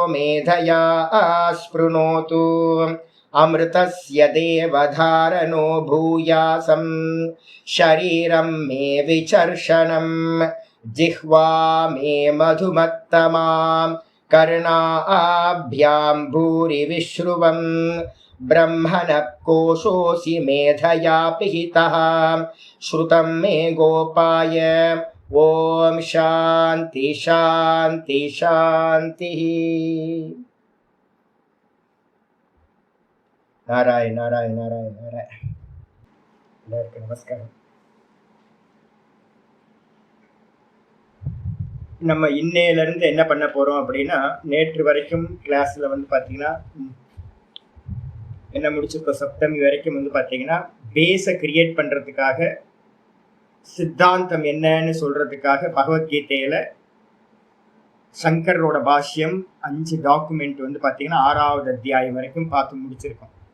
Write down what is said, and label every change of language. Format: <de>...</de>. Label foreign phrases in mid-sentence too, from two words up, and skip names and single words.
<sa>मेधया स्पृणोतु अमृतस्य देवधारणो भूयासं शरीरं मे विचर्षणं जिह्वा मे मधुमत्तमा कर्णाभ्यां भूरि विश्रुवं ब्रह्मणः कोशोऽसि मेधया पिहितः श्रुतं मे गोपाय। ॐ शान्ति शान्ति शान्तिः। नारायण नारायण नारायण नारायण।</sa> <ta>எல்லாருக்கும் நமஸ்காரம். நம்ம இன்னையிலிருந்து என்ன பண்ண போறோம் அப்படின்னா, நேற்று வரைக்கும் கிளாஸ்ல பார்த்தீங்கன்னா என்ன முடிச்சிருக்கோம், சப்தமி வரைக்கும் பார்த்தீங்கன்னா</ta> <en>base create</en> <ta>பண்றதுக்காக சித்தாந்தம் என்னன்னு சொல்றதுக்காக பகவத்கீதையில சங்கரோட பாஷ்யம் 5 டாக்குமெண்ட் பார்த்தீங்கன்னா 6வது அத்தியாயம் வரைக்கும் பார்த்து முடிச்சிருக்கோம்.</ta>